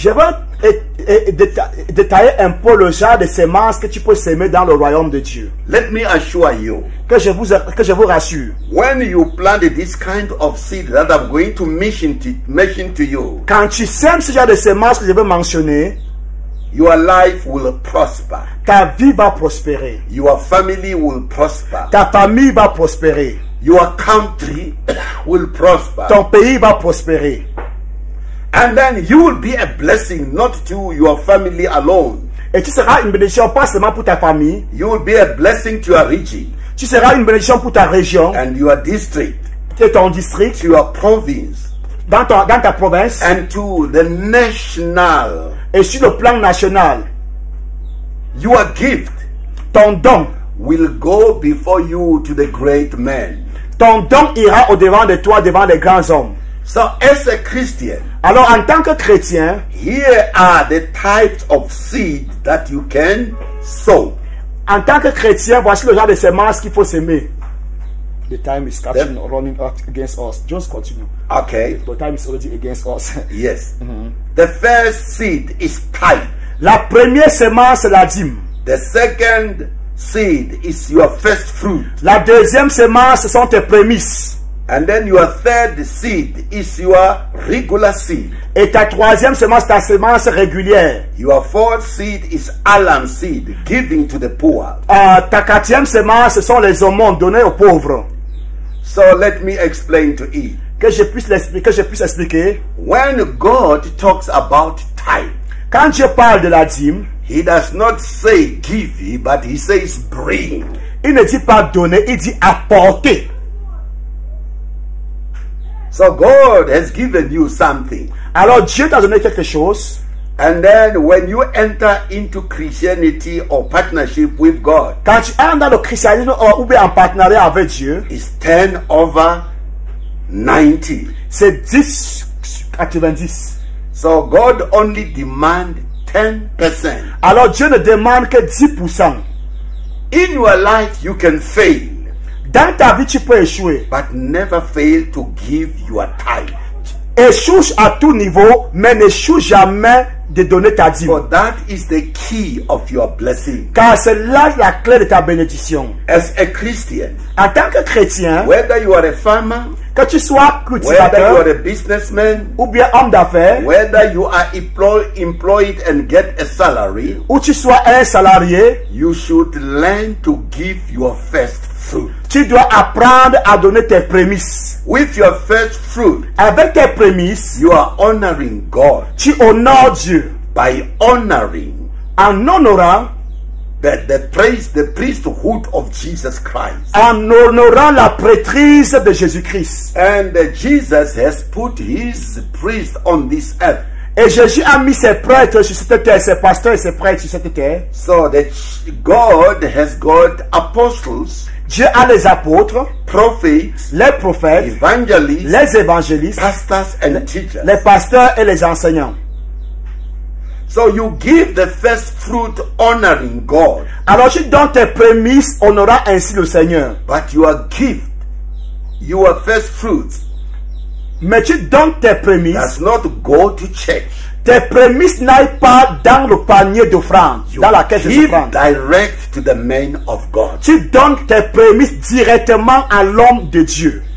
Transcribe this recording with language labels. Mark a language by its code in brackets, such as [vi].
[fr] Je vais détailler un peu le genre de semences que tu peux semer dans le royaume de Dieu. [en] Let me assure you, [fr] Que je vous rassure. [en] when you plant this kind of seed that I'm going to mention to you, [fr] Quand tu sèmes ce genre de semences que je vais mentionner, [en] your life will prosper. [fr] ta vie va prospérer. [en] Your family will prosper. [fr] Ta famille va prospérer. [en] Your country will prosper. [fr] Ton pays va prospérer. [en] And then you will be a blessing not to your family alone. [fr] Et tu seras une bénédiction pas seulement pour ta famille. [en] You will be a blessing to your region [fr] Tu seras une bénédiction pour ta région [en] and your district, [fr] et ton district, [en] to your province, [fr] dans ta province [en] and to the national. [fr] et sur le plan national. [en] Your gift [fr] Ton don, [en] will go before you to the great men. [fr] ton don ira au-devant de toi, devant les grands hommes. [en] So as a Christian, [fr] Alors en tant que chrétien, [en] here are the types of seed that you can sow. [fr] en tant que chrétien, voici le genre de semences qu'il faut s'aimer. [en] The time is catching, running out against us. Just continue. Okay. The time is already against us. Yes. The first seed is tithe. [fr] La première semence, c'est la dîme. [en] The second seed is your first fruit. [fr] La deuxième semence, ce sont tes prémices. [en] And then your third seed is your regular seed. [fr] Et ta troisième semence, ta semence régulière. [en] Your fourth seed is alarm seed, giving to the poor. [fr] Ta quatrième semence, ce sont les aumônes données aux pauvres. [en] So let me explain to you. [fr] Que je puisse expliquer. [en] When God talks about tithe, [fr] Quand Dieu parle de la dîme, [en] He does not say give, but He says bring. [fr] il ne dit pas donner, il dit apporter. [en] So God has given you something. [fr] Alors Dieu t'a donné quelque chose. [en] And then when you enter into Christianity or partnership with God, [fr] Quand tu entres dans le christianisme ou bien en partenariat avec Dieu, [en] it's 10 over 90. [fr] c'est 10-90. [en] So God only demands 10%. [fr] Alors Dieu ne demande que 10%. [en] In your life, you can fail, [fr] Dans ta vie, tu peux échouer. [en] but never fail to give your tithe. [fr] Échoue à tout niveau, mais n'échoue jamais de donner ta dîme. [en] For that is the key of your blessing. [fr] Car c'est là la clé de ta bénédiction. [en] As a Christian, [fr] En tant que chrétien, [en] whether you are a farmer, [fr] que tu sois [en] whether you are [fr] cultivateur [en] a businessman, [fr] ou bien homme d'affaires, [en] whether you are employed and get a salary, [fr] ou tu sois un salarié, [en] you should learn to give your first fruit. [fr] tu dois apprendre à donner tes prémices. [en] With your first fruit, [fr] Avec tes prémices, [en] you are honoring God [fr] tu honores Dieu. [en] by honoring [fr] En honorant, [en] the priesthood of Jesus Christ. [fr] en honorant la prêtrise de Jésus-Christ. [en] And Jesus has put his priest on this earth. [fr] Et Jésus a mis ses prêtres sur cette terre, ses pasteurs et ses prêtres sur cette terre. [en] So that God has got apostles, [fr] Dieu a les apôtres, [en] prophets, [fr] les prophètes, [en] evangelists, [fr] les évangélistes, [en] pastors, and teachers. [fr] les pasteurs et les enseignants. [en] So you give the first fruit honoring God, [fr] Alors tu donnes tes prémices, honorant ainsi le Seigneur. [en] but your gift, your first fruits, [fr] Mais tu donnes tes prémices, [en] does not go to church. [fr] tes prémices n'aillent pas dans le panier d'offrande, [en] You [fr] dans la caisse [en] give [fr] d'offrande. [en] direct to the man of God. [fr] Tu donnes tes prémices directement à l'homme de Dieu.